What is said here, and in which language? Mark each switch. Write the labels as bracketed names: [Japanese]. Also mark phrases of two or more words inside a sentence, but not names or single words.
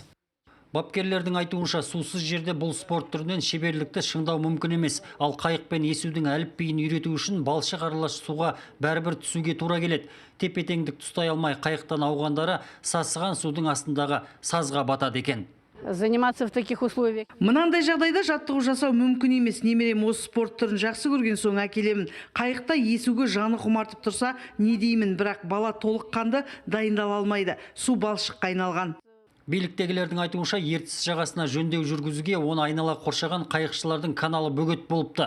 [Kazakh] Бапкерлердің айтуынша сусыз жерде бұл спорт түрінен шеберлікті шыңдау мүмкін емес. Ал қайықпен есудің әліпбиін үйрету үшін балшық аралас суға бәрібір түсуге тура келеді. Тепе-теңдік ұстай алмай қайықтан ауғандары сасыған судың астындағы сазға батады екен. [Russian] Заниматься в таких условиях. [Kazakh] Мынандай жағдайда жаттығу жасау мүмкін емес. Немерем осы спорт түрін жақсы көрген соң әкелемін. Қайықта есуге жаны құмартып тұрса, не деймін, бірақ бала толыққанды дайындала алмайды. Су балшыққа айналған. Биліктегілердің айтуынша Ертіс жағасына жөндеу жүргізуге оны айнала қоршаған қайықшылардың каналы бөгет болыпты.